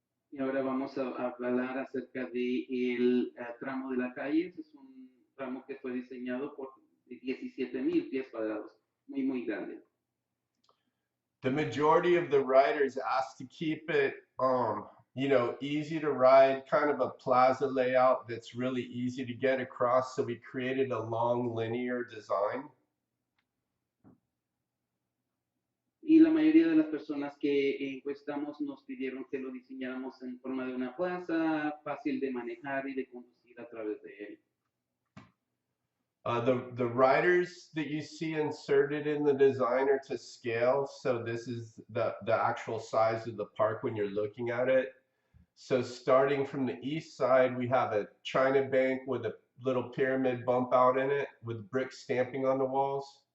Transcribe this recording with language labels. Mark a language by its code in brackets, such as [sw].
[es] Y ahora vamos a hablar acerca del tramo de la calle. Es un tramo que fue diseñado por 17,000 pies cuadrados, muy, muy grande. [en] The majority of the riders asked to keep it, easy to ride, kind of a plaza layout that's really easy to get across. So we created a long linear design. [es] Y la mayoría de las personas que encuestamos nos pidieron que lo diseñáramos en forma de una plaza, fácil de manejar y de conducir a través de él. [en] The riders that you see inserted in the design are to scale. So this is the actual size of the park when you're looking at it. So starting from the east side, we have a China bank with a little pyramid bump out in it with brick stamping on the walls.